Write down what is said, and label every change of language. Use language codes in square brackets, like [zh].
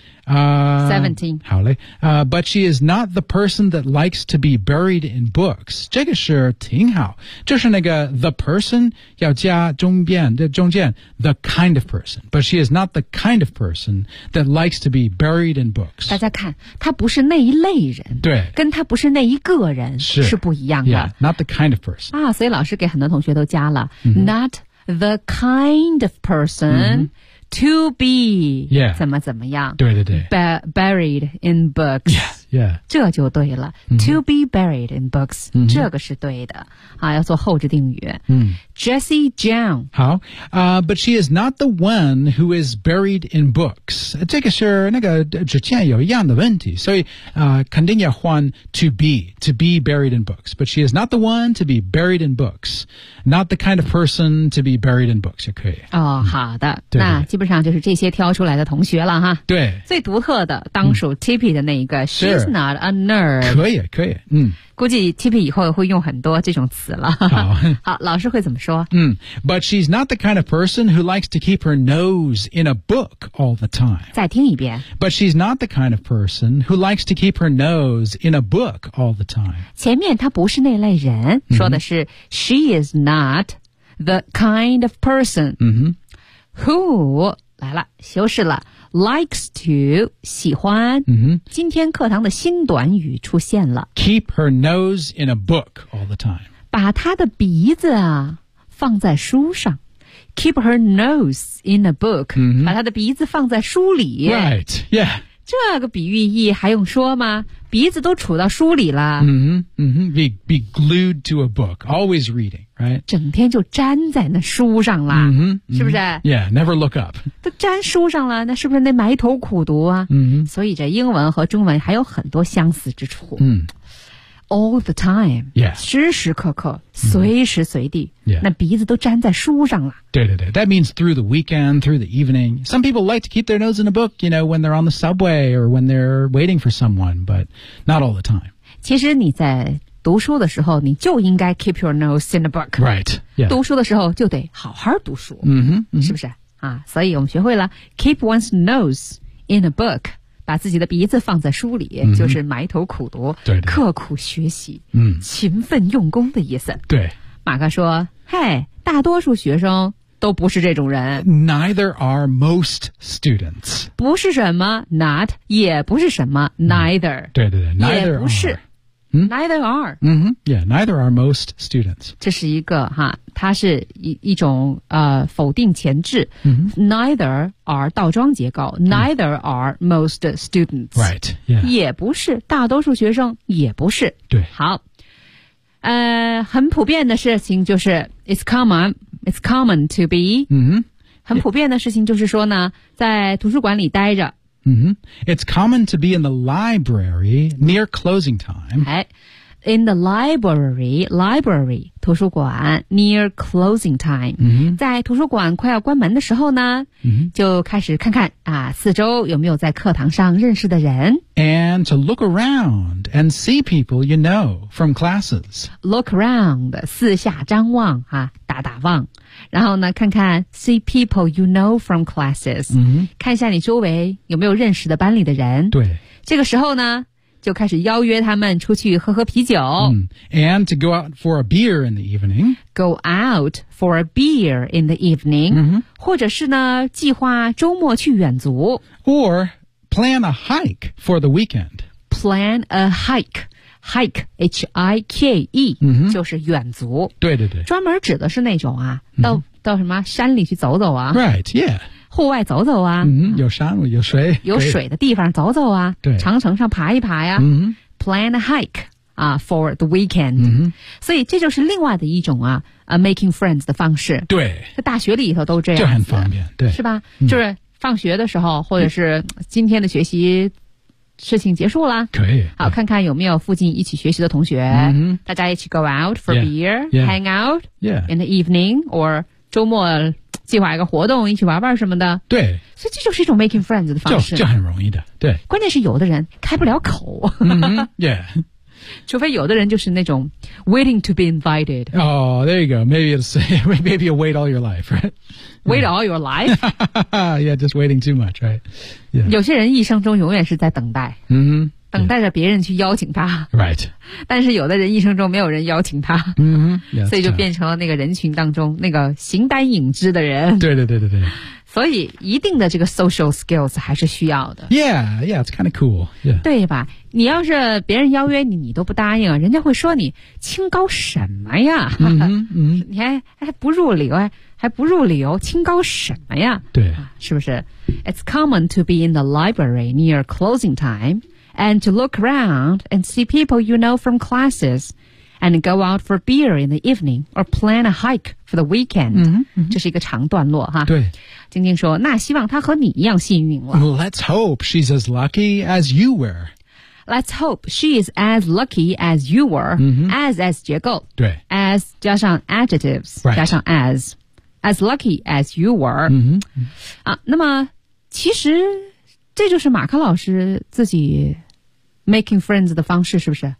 [zh] 17. 好嘞。 [en] But she is not the person that likes to be buried in books. [zh] 这个是挺好。就是那个 [en] the person [zh] 要加中间 [en] the kind of person. But she is not the kind of person that likes to be buried in books. [zh] 大家看她不是那一类人。对。跟她不是那一个人是不一样的。 [en] Yeah, not the kind of person. [zh] 啊所以老师给很多同学都加了。 [en] Mm-hmm. Not the kind of person.、To be、 yeah. [zh] 怎么样对对对 [en] Buried in books yeah, yeah. [zh] 这就对了、 [en] To be buried in books、 [zh] 这个是对的、要做后置定语、Jessie Jiang [en] 好、But she is not the one who is buried in books [zh] 这个是那个之前有一样的问题所以、肯定要换 [en] to be buried in books But she is not the one to be buried in books Not the kind of person to be buried in books [zh] 也可以、好的对对那基本上就是这些挑出来的同学了哈。对，最独特的当属 Tippy 的那一个 [en] She's not a nerd [zh] 可以估计 Tippy 以后会用很多这种词了好老师会怎么说 [en] But she's not the kind of person who likes to keep her nose in a book all the time [zh] 再听一遍 [en] But she's not the kind of person who likes to keep her nose in a book all the time [zh] 前面她不是那类人说的是、 [en] She is not the kind of person Who, [zh] 来了修饰了 [en] likes to, [zh] 喜欢、今天课堂的新短语出现了。 [en] Keep her nose in a book all the time. [zh] 把她的鼻子啊放在书上。 [en] Keep her nose in a book,、 [zh] 把她的鼻子放在书里。 [en] Right, yeah. [zh] 这个比喻意还用说吗鼻子都杵到书里了。 [en] Be glued to a book, always reading. Right? [zh] 整天就粘在那书上了、是不是 [en] Yeah, never look up [zh] 都粘书上了那是不是得埋头苦读啊、所以这英文和中文还有很多相似之处、 [en] All the time、 [zh] 时时刻刻随时随地、那鼻子都粘在书上了对对对 [en] That means through the weekend, through the evening Some people like to keep their nose in a book You know, when they're on the subway Or when they're waiting for someone But not all the time [zh] 其实你在读书的时候你就应该 [en] keep your nose in the book right、yeah. [zh] 读书的时候就得好好读书、是不是啊？所以我们学会了 [en] keep one's nose in a book [zh] 把自己的鼻子放在书里、就是埋头苦读对对刻苦学习、勤奋用功的意思对马克说嗨大多数学生都不是这种人 [en] Neither are most students [zh] 不是什么 not 也不是什么 neither 对对对 neither 也不是 [en] Neither are. Yeah, neither are most students. [zh] 这是一个哈，它是一种否定前置。 [en] Neither are [zh] 倒装结构。 [en] Neither are most students. Right. Yeah. [zh] 也不是大多数学生，也不是。对。好，很普遍的事情就是 [en] it's common. It's common to be. [zh] 很普遍的事情就是说呢，在图书馆里待着。 [en] It's common to be in the library near closing time. 哎，in the library, [zh] 图书馆 [en] near closing time、 mm-hmm. [zh] 在图书馆快要关门的时候呢、mm-hmm. 就开始看看啊，四周有没有在课堂上认识的人 [en] and to look around and see people you know from classes look around [zh] 四下张望啊，打打望然后呢看看 [en] see people you know from classes、 mm-hmm. [zh] 看一下你周围有没有认识的班里的人对这个时候呢就开始邀约他们出去喝喝啤酒、 mm. [en] And to go out for a beer in the evening Go out for a beer in the evening、 mm-hmm. [zh] 或者是呢计划周末去远足 [en] Or plan a hike for the weekend Plan a hike Hike H-I-K-E、 mm-hmm. [zh] 就是远足对对对专门指的是那种啊、mm-hmm. 到什么山里去走走啊 [en] Right, yeah [zh] 户外走走啊、 mm-hmm. 有山有水有水的地方走走啊对长城上爬一爬呀、 mm-hmm. [en] plan a hike、for the weekend、 mm-hmm. [zh] 所以这就是另外的一种啊、 [en] making friends [zh] 的方式对在大学里头都这样就很方便对是吧、mm-hmm. 就是放学的时候或者是今天的学习事情结束了可以好看看有没有附近一起学习的同学、 mm-hmm. 大家一起 [en] go out for yeah. beer yeah. hang out、 yeah. in the evening or [zh] 周末计划一个活动一起玩玩什么的对所以这就是一种 [en] making friends [zh] 的方式就很容易的对关键是有的人开不了口、 [en] mm-hmm, yeah [zh] 除非有的人就是那种 [en] waiting to be invited oh there you go maybe you wait all your life right wait all your life yeah just waiting too much right、yeah. [zh] 有些人一生中永远是在等待、 mm-hmm, 等待着别人去邀请他 [en] right [zh] 但是有的人一生中没有人邀请他、 [en] mm-hmm. yeah, [zh] 所以就变成了那个人群当中那个形单影只的人对对对对对所以一定的这个 social skills 还是需要的 [en] Yeah, it's kind of cool、yeah. [zh] 对吧你要是别人邀约你你都不答应人家会说你清高什么呀、 mm-hmm, mm-hmm. 你还不入流还不入流清高什么呀对、啊、是不是 [en] It's common to be in the library near closing timeAnd to look around and see people you know from classes and go out for beer in the evening or plan a hike for the weekend. Mm-hmm, mm-hmm. [zh] 这是一个长段落哈。对。晶晶说那希望她和你一样幸运了。 [en] Let's hope she's as lucky as you were. Let's hope she is as lucky as you were.、 Mm-hmm. [zh] As 结构。对。 As 加上 adjectives,、 [en] right. [zh] 加上 [en] as. As lucky as you were.、 Mm-hmm. [zh] 啊、那么其实这就是马克老师自己 making friends 的方式是不是、